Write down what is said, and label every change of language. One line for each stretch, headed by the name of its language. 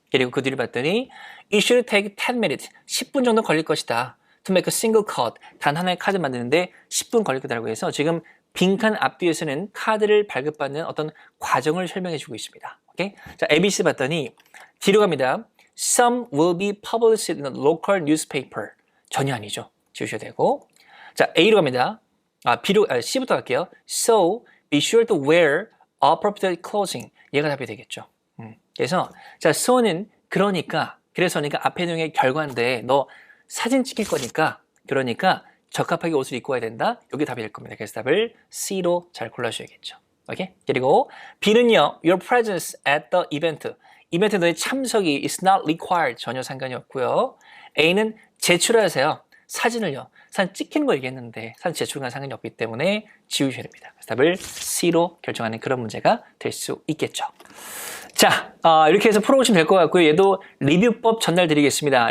Korean: 그리고 그 뒤를 봤더니
English: It should take 10 minutes.
Korean: 10분 정도 걸릴 것이다.
English: To make a single card.
Korean: 단 하나의 카드 만드는데 10분 걸릴 거라고 해서 지금 빈칸 앞뒤에서는 카드를 발급받는 어떤 과정을 설명해 주고 있습니다. 오케이? 자, ABC 봤더니 뒤로 갑니다.
English: Some will be published in a local newspaper.
Korean: 전혀 아니죠. 지우셔야 되고. 자, A로 갑니다. C부터 갈게요.
English: So, be sure to wear appropriate clothing.
Korean: 얘가 답이 되겠죠. 그래서, 자, so는 그래서니까 앞에 내용의 결과인데, 너 사진 찍힐 거니까, 그러니까 적합하게 옷을 입고 와야 된다. 여기 답이 될 겁니다. 그래서 답을 C로 잘 골라주셔야겠죠. 오케이? 그리고 B는요,
English: your presence at the event.
Korean: 이벤트 너의 참석이
English: is not required.
Korean: 전혀 상관이 없고요. A는 제출하세요. 사진을요. 사진 찍히는 거 얘기했는데 사진 제출과 상관이 없기 때문에 지우셔야 됩니다. 그래서 답을 C로 결정하는 그런 문제가 될 수 있겠죠. 자, 이렇게 해서 풀어보시면 될 것 같고요. 얘도 리뷰법 전달드리겠습니다.